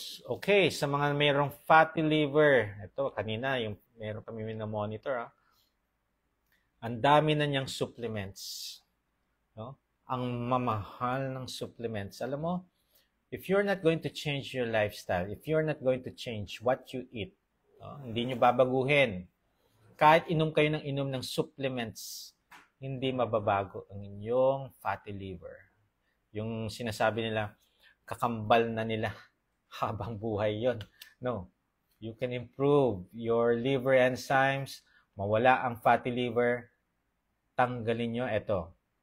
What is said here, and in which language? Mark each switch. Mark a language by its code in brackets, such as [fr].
[tl] Okay, sa mga mayroong fatty liver, ito kanina, yung meron kami na-monitor, ang dami na niyang supplements. No? Ang mamahal ng supplements. [en] Alam mo, if you're not going to change your lifestyle, if you're not going to change what you eat, [tl] hindi nyo babaguhin. Kahit inom kayo ng inom ng supplements, hindi mababago ang inyong fatty liver. Yung sinasabi nila, kakambal na nila habang buhay yon. No. [en] You can improve your liver enzymes, [tl] mawala ang fatty liver, tanggalin nyo ito.